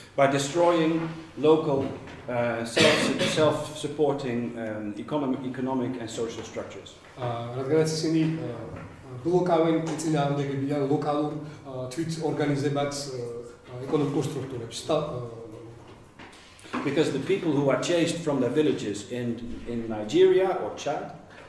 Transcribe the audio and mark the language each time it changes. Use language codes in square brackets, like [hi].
[en] By destroying local self-supporting economic and social structures. [ka] რადგანაც ისინი ბლოკავენ წინააღმდეგებიან ლოკალურ თვით ორგანიზებად ეკონომიკურ სტრუქტურებს და [en] because the people who are chased from their villages in Nigeria or Chad,